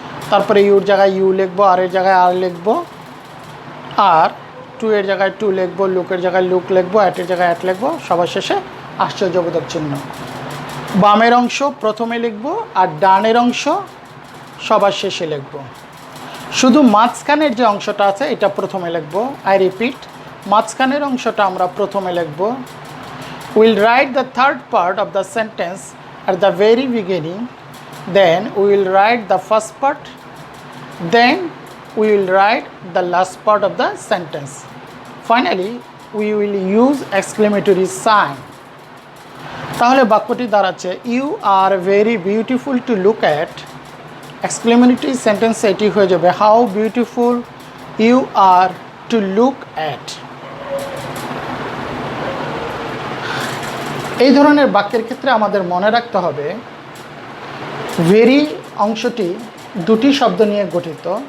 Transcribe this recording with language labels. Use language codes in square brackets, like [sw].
[bn] তারপরে ইউর জায়গায় ইউ লিখবো, আর এর জায়গায় আর লিখবো, আর টু এর জায়গায় টু লিখবো, লুকের জায়গায় লুক লিখবো, অ্যাটের জায়গায় অ্যাট লিখবো, সবার শেষে আশ্চর্যবোধক চিহ্ন। বামের অংশ প্রথমে লিখবো আর ডানের অংশ সবার শেষে লিখবো। শুধু মাঝখানের যে অংশটা আছে এটা প্রথমে লিখবো। [en] I repeat, [bn] মাঝখানের অংশটা আমরা প্রথমে লিখবো। [en] Will write the third part of the sentence at the very beginning, then we will write the first part, then we will write the last part of the sentence. Finally, we will use exclamatory sign. [bn] তাহলে বাক্যটি দাঁড়াচ্ছে [en] you are very beautiful to look at, exclamatory sentence [bn] এটি হয়ে যাবে [en] How beautiful you are to look at. [bn] এই ধরনের বাক্যের ক্ষেত্রে আমাদের মনে রাখতে হবে ভেরি অংশটি দুটি শব্দ নিয়ে গঠিত।